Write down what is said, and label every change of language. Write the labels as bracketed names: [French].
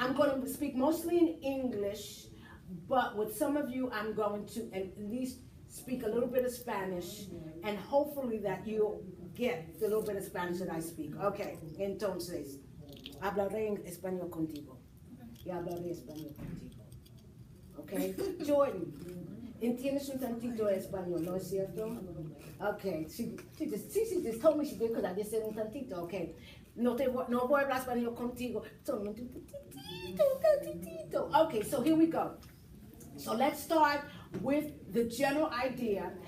[English] going to speak mostly in English, but with some of you, I'm going to at least speak a little bit of Spanish, and hopefully that you'll get the little bit of Spanish that I speak. [Spanish] Okay, entonces, hablaré en español contigo. Y hablaré español contigo. Okay, Jordan, ¿entiendes un tantito de español, no es cierto? [English] Okay, she just told me she did because I just said [Spanish] un tantito. Okay, no voy a hablar español contigo. Solamente un tantito. [English] Okay, so here we go. So let's start with the general idea.